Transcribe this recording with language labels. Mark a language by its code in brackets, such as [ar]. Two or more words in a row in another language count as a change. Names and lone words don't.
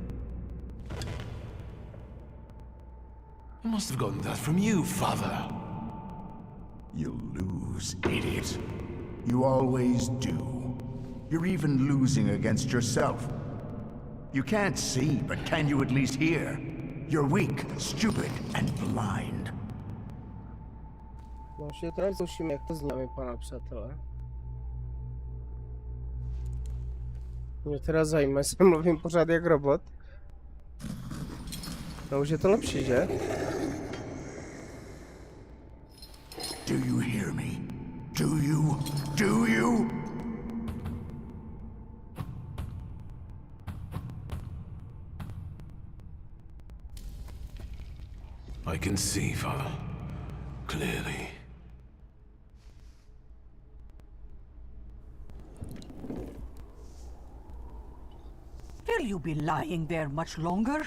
[en] I must have gotten that from you, Father. You'll lose, idiot. You always do. You're even losing against yourself. You can't see, but can you at least hear? You're weak, stupid, and blind. [cs] No, ještě teda zkouším, jak to zní, pana přátelé. Mě teda zajímá, jestli mluvím pořád jak robot. No už je to lepší, že? [en] Do you hear me? Do you? Do you? I can see, Father. clearly. Will you be lying there much longer?